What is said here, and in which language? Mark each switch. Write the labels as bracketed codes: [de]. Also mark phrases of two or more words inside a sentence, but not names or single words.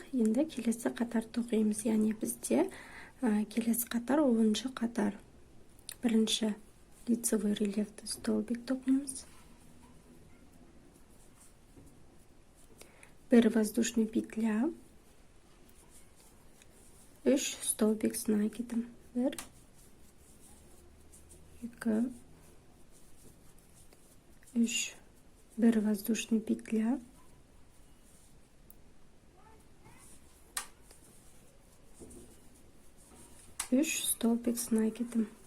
[kk] Енді келесі қатар тоқимыз. Яғни бізде келесі қатар 10-шы қатар. Бірінші [ru] лицевой рельефті столбик [kk] тоқимыз. [ru] Bir воздушный петля. 3 столбик с накидом. 1, 2, 3. Bir воздушный петля. 3 столбик с накидом.